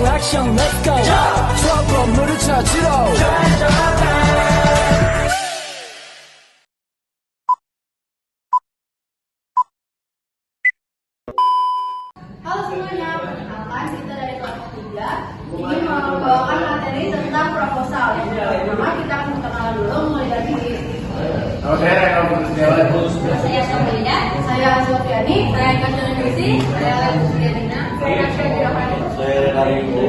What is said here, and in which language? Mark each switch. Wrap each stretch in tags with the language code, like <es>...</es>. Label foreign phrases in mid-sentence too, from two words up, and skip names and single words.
<ko>미션</ko> <en>let's go</en> <ko>저 건물을 찾으러</ko> <id>Halo semuanya, perkenalkan kita dari kelompok 3 ini membawakan materi tentang proposal. Yang pertama kita akan kenalan dulu mulai dari saya Sofiana, saya Sofiani, saya Kasyana Nusi, saya Sudiana, saya Nasya Jirahani, saya Rarigo.</id>